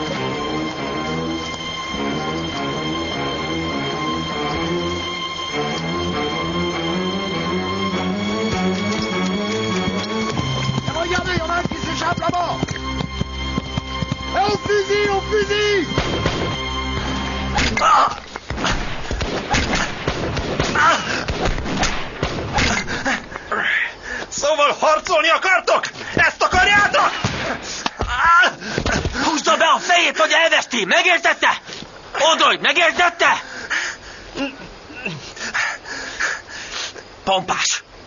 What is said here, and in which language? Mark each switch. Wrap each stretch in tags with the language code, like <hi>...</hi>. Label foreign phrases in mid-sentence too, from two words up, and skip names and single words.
<fr>Regardez, il y en a un qui s'échappe là-bas. Et au fusil, au fusil. Ah!</fr> <hu>Szóval harcolni akartok? Ezt Akarjátok? Húzza be a fejét, vagy elveszti! Megértette? Odolj, megértette? Pompás!</hu>